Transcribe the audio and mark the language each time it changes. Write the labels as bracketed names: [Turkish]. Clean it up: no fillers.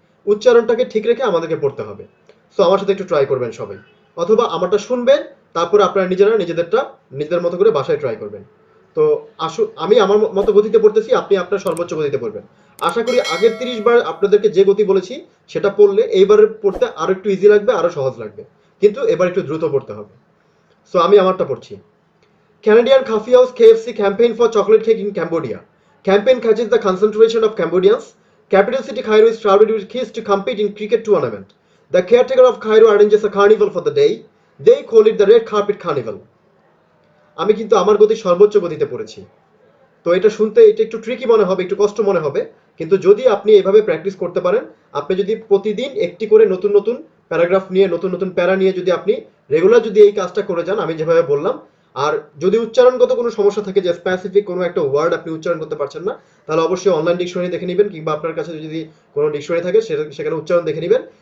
[Bangla] উচ্চারণটাকে ঠিক রেখে আমাদেরকে পড়তে হবে। সো আমার সাথে একটু ট্রাই করবেন সবাই, অথবা আমারটা শুনবেন, তারপরে আপনারা নিজেরা নিজেদের মতো করে বাসায় ট্রাই করবেন। তো আমি আমার মতো গতিতে পড়তেছি, আপনি আপনার সর্বোচ্চ গতিতে পড়বেন। আশা করি আগের 30 বার আপনাদেরকে যে গতি বলেছি সেটা পড়লে এইবারের পড়তে আরো একটু ইজি লাগবে, আরো সহজ লাগবে, কিন্তু এবার একটু দ্রুত পড়তে হবে। সো আমি আমারটা পড়ছি। [English] Canadian Coffee House KFC campaign for chocolate cake in Cambodia. Campaign catches the concentration of Cambodians. Capital city Cairo is crowded with kids to compete in cricket tournament. The caretaker of Cairo arranges a carnival for the day. They call it the Red Carpet Carnival. [Bangla] আমি কিন্তু আমার গতি সর্বোচ্চ গতিতে পড়েছি। তো এটা শুনতে এটা একটু ট্রিকি মনে হবে, একটু কষ্ট মনে হবে, কিন্তু যদি আপনি এভাবে প্র্যাকটিস করতে পারেন, আপনি যদি প্রতিদিন একটি করে নতুন নতুন প্যারাগ্রাফ নিয়ে, নতুন নতুন প্যারা নিয়ে যদি আপনি রেগুলার যদি এই কাজটা করে যান আমি যেভাবে বললাম, আর যদি উচ্চারণগত কোনো সমস্যা থাকে যে স্পেসিফিক কোনো একটা ওয়ার্ড আপনি উচ্চারণ করতে পারছেন না, তাহলে অবশ্যই অনলাইন ডিকশনারি দেখে নেবেন, কিংবা আপনার কাছে যদি কোনো ডিকশনারি থাকে সেখানে উচ্চারণ দেখে নেবেন।